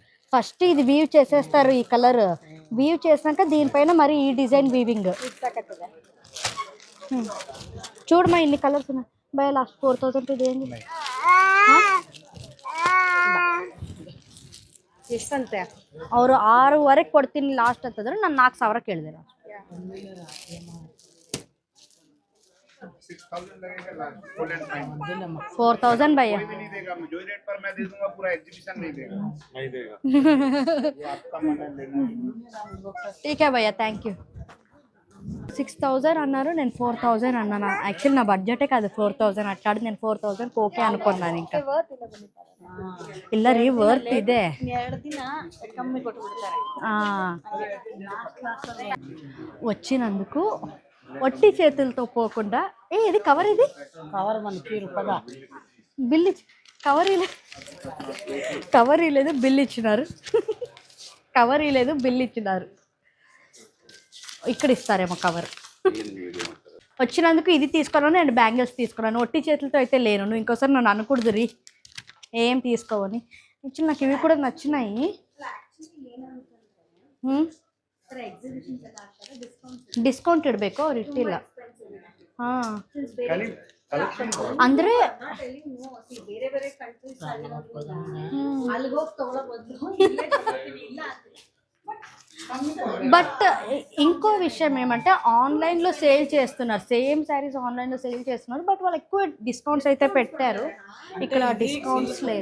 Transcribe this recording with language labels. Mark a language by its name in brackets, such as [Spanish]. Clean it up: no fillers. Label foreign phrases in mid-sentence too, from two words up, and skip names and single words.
[Telugu] ఫస్ట్ ఇది వీవ్ చేసేస్తారు, ఈ [English] color weave [Telugu] చేసినాక దీనిపైన మరి ఈ డిజైన్ వీవింగ్. చూడమ్మా ఇన్ని కలర్స్ ఉన్నాయి భయ. లాస్ట్ 4000 ఇది ఏంటి? [Kannada] ಎಷ್ಟಂತೆ? ಅವರು 6,000 ಕೊಡ್ತೀನಿ ಲಾಸ್ಟ್ ಅಂತಂದ್ರೆ ನಾನು 4,000 ಕೇಳಿದೆ. [Hindi] 6000 लगेगा लास्ट, [English] full and final. [Hindi] 4,000 भैया. कोई भी नहीं देगा, जो रेट पर मैं दे दूंगा पूरा एग्जीबिशन नहीं देगा। नहीं देगा. वो आपका मन है लेना। ठीक है भैया, [English] thank you. [Telugu] 6,000 అన్నారు, నేను 4,000 అన్నాను. యాక్చువల్లీ నా బడ్జెటే కాదు 4,000. అట్లాడి నేను 4,000 ఓకే అనుకున్నాను. [Kannada] ఇంకా ಇಲ್ಲ ರೀ, ವರ್ತ್ ಇದೆ. 2 ದಿನ ಕಮ್ಮಿ ಕೊಟ್ಬಿಡ್ತಾರೆ. [Telugu] వచ్చినందుకు ఒట్టి చేతులతో పోకుండా ఇది కవర్, ఇది కవర్ మనకి రూపాయగా బిల్ కవర్ ఇలేదు, బిల్ ఇచ్చినారు. కవర్ ఇలేదు, బిల్ ఇచ్చినారు. ఇక్కడ ఇస్తారేమో కవర్. వచ్చినందుకు ఇది తీసుకున్నాను, నేను బ్యాంగిల్స్ తీసుకున్నాను. ఒట్టి చేతులతో అయితే లేను. నువ్వు ఇంకోసారి నన్ను అనకూడదు రీ ఏం తీసుకోవని. యాక్చువల్లీ నాకు ఇవి కూడా నచ్చినాయి. [Kannada] ಡಿಸ್ಕೌಂಟ್ ಇಡಬೇಕು, ಅವ್ರು ಇಟ್ಟಿಲ್ಲ. [Telugu] ಅಂದ್ರೆ బట్ ఇంకో విషయం ఏమంటే ఆన్లైన్లో సేల్ చేస్తున్నారు, [English] same sarees [Telugu] ఆన్లైన్లో సేల్ చేస్తున్నారు. బట్ వాళ్ళు ఎక్కువ డిస్కౌంట్స్ అయితే పెట్టారు, ఇక్కడ డిస్కౌంట్స్ లేదు.